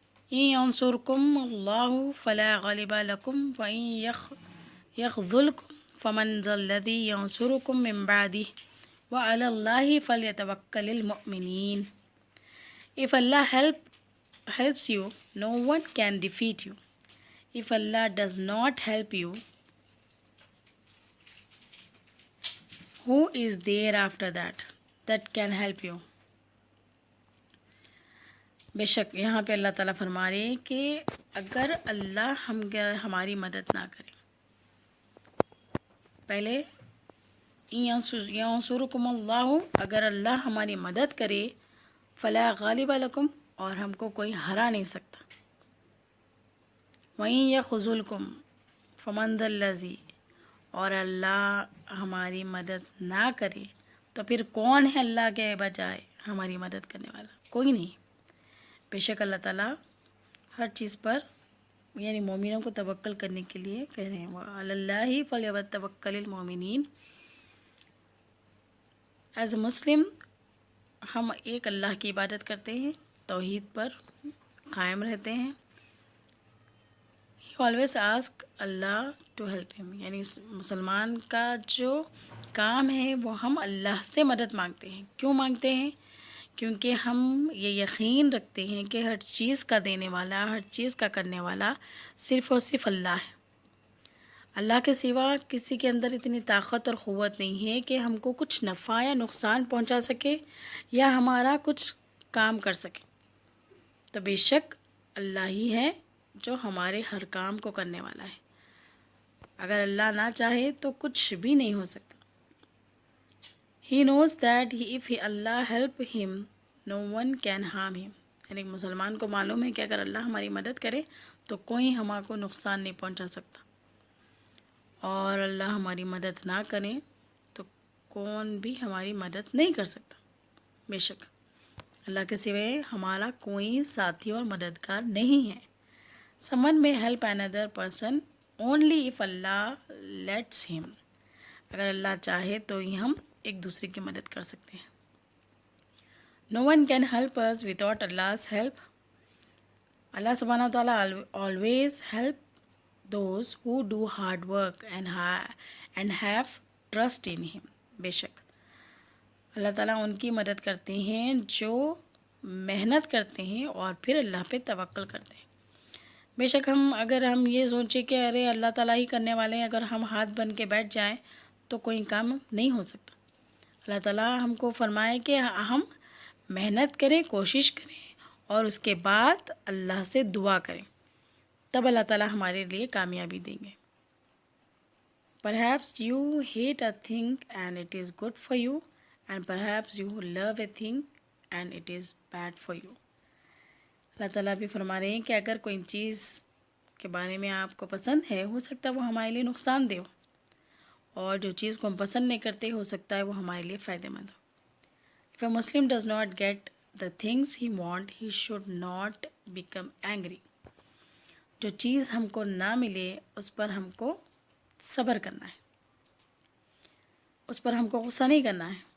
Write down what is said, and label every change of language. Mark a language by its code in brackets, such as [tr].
[ar] ان ینصرکم اللہ فلا غالب لکم وان یخذلکم فمن ذا الذی ینصرکم من بعدہ وعلی اللہ فلیتوکل المؤمنین. [en] If Allah helps you, no one can defeat you. If Allah does not help you, who is there after that can help you? [ur] بے شک یہاں پہ اللہ تعالیٰ فرما رہے ہیں کہ اگر اللہ ہماری مدد نہ کرے, پہلے [ar] ینصرکم اللہ, [ur] اگر اللہ ہماری مدد کرے, [ar] فلا غالب لکم, [ur] اور ہم کو کوئی ہرا نہیں سکتا, [ar] وَإِن يَخْذُلْكُمْ فَمَنْ ذَا الَّذِي, [ur] اور اللہ ہماری مدد نہ کرے تو پھر کون ہے اللہ کے بجائے ہماری مدد کرنے والا؟ کوئی نہیں. بے شک اللہ تعالیٰ ہر چیز پر یعنی مومنوں کو توکل کرنے کے لیے کہہ رہے ہیں, [ar] وَعَلَى اللَّهِ فَلْيَتَوَكَّلِ الْمُؤْمِنِينَ. [en] as a Muslim [ur] ہم ایک اللہ کی عبادت کرتے ہیں, توحید پر قائم رہتے ہیں. [en] He always ask Allah to help him. [ur] یعنی مسلمان کا جو کام ہے وہ ہم اللہ سے مدد مانگتے ہیں. کیوں مانگتے ہیں؟ کیونکہ ہم یہ یقین رکھتے ہیں کہ ہر چیز کا دینے والا, ہر چیز کا کرنے والا صرف اور صرف اللہ ہے. اللہ کے سوا کسی کے اندر اتنی طاقت اور قوت نہیں ہے کہ ہم کو کچھ نفع یا نقصان پہنچا سکے یا ہمارا کچھ کام کر سکے. تو بے شک اللہ ہی ہے جو ہمارے ہر کام کو کرنے والا ہے. اگر اللہ نہ چاہے تو کچھ بھی نہیں ہو سکتا. [en] He knows that if Allah help him, no one can harm him. [ur] یعنی مسلمان کو معلوم ہے کہ اگر اللہ ہماری مدد کرے تو کوئی ہمارے کو نقصان نہیں پہنچا سکتا, اور اللہ ہماری مدد نہ کرے تو کون بھی ہماری مدد نہیں کر سکتا. بے شک اللہ کے سوائے ہمارا کوئی ساتھی اور مددگار نہیں ہے. [en] Someone may help another person only if Allah lets him. [ur] اگر اللہ چاہے تو ہی ہم ایک دوسرے کی مدد کر سکتے ہیں. [en] No one can help us without Allah's help. Allah سبحانہ و تعالیٰ always help those who do hard work and have trust in him. [ur] بے شک اللہ تعالیٰ ان کی مدد کرتے ہیں جو محنت کرتے ہیں اور پھر اللہ پہ توکل کرتے ہیں. بے شک اگر ہم یہ سوچیں کہ ارے اللہ تعالیٰ ہی کرنے والے ہیں, اگر ہم ہاتھ بن کے بیٹھ جائیں تو کوئی کام نہیں ہو سکتا. اللہ تعالیٰ ہم کو فرمائے کہ ہم محنت کریں, کوشش کریں, اور اس کے بعد اللہ سے دعا کریں, تب اللہ تعالیٰ ہمارے لیے کامیابی دیں گے. [en] Perhaps you hate a thing and it is good for you, and perhaps you love a thing and it is bad for you. [ur] اللہ تعالیٰ بھی فرما رہے ہیں کہ اگر کوئی چیز کے بارے میں آپ کو پسند ہے, ہو سکتا ہے وہ ہمارے لیے نقصان دہ ہو, اور جو چیز کو ہم پسند نہیں کرتے ہو سکتا ہے وہ ہمارے لیے فائدہ مند ہو. [en] If a Muslim does not get the things he want, he should not become angry. [ur] جو چیز ہم کو نہ ملے اس پر ہم کو صبر کرنا ہے, اس پر ہم کو غصہ نہیں کرنا ہے.